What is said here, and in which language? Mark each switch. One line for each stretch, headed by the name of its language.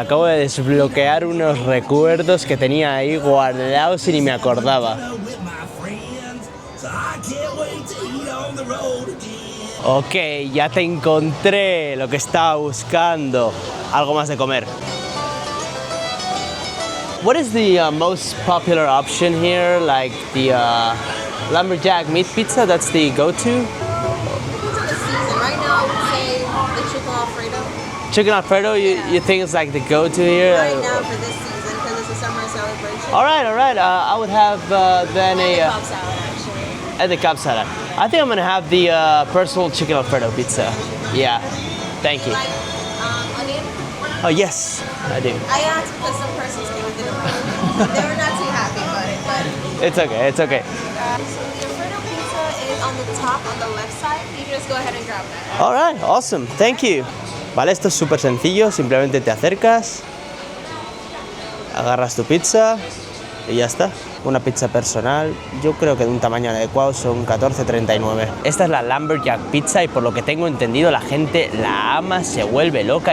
Spanish: Acabo de desbloquear unos recuerdos que tenía ahí guardados y ni me acordaba. Ok, ya te encontré lo que estaba buscando. Algo más de comer.
English: What is the most popular option here? Like the lumberjack meat pizza, that's the go-to? Right now, I would say the chicken Alfredo. Chicken Alfredo, you think it's like the go-to here? Right now for this season, because it's a summer celebration. All right. I would have then And the a... Cobb salad, actually. And the Cobb salad. I think I'm gonna have the personal chicken Alfredo pizza. Yeah, thank you. Like onion? Oh yes, I do. I asked because some persons came and didn't want it. They were not too happy about it, but... It's okay, it's okay. So the Alfredo pizza is on the top, on the left side. You can just go ahead and grab that. All right, awesome, thank you.
Spanish: Vale, esto es súper sencillo, simplemente te acercas, agarras tu pizza y ya está. Una pizza personal, yo creo que de un tamaño adecuado son 14,39. Esta es la Lumberjack Pizza y por lo que tengo entendido la gente la ama, se vuelve loca.